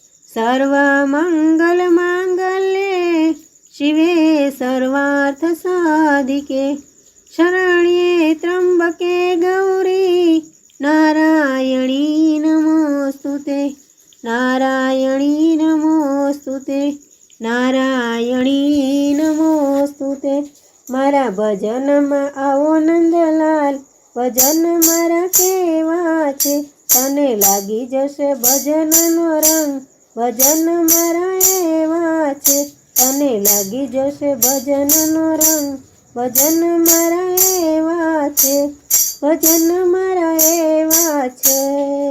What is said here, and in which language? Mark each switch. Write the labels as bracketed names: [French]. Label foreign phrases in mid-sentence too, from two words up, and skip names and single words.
[Sanskrit] सर्वमङ्गलमाङ्गल्ये शिवे सर्वार्थसाधिके, शरण्ये त्र्यम्बके गौरी नारायणी नमोस्तुते, नारायणी नमोस्तुते, नारायणी नमोस्तुते। [Gujarati] मारा भजનમાં આવો નંદલાલ, ભજન મારા કેવા છે। તને લાગી જશે ભજનનો રંગ, ભજન મારા એવા છે। તને લાગી જશે ભજનનો રંગ, ભજન મારા એવા છે, ભજન મારા એવા છે।